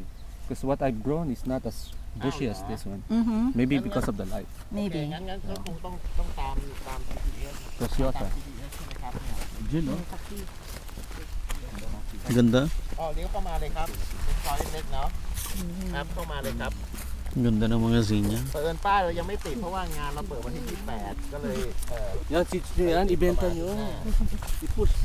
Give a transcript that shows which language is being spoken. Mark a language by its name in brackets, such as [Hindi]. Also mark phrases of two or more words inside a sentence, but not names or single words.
[English] Because what I've grown is not as bushy as this one. Mhm. Maybe because of the light. Maybe. [Filipino] Preciosa. Diyan, oh. Ganda. [Thai] เลี้ยวเข้ามาเลยครับเป็นซอยเล็กๆเนาะครับเข้ามาเลยครับ [Filipino] Ganda ng mga zinnia. [Thai] เปิดป้ายเรายังไม่ติดเพราะว่างานเราเปิดวันที่ 28 ก็เลย [Filipino] Yan, seeds nyo yan. Ibenta nyo. I-push nyo.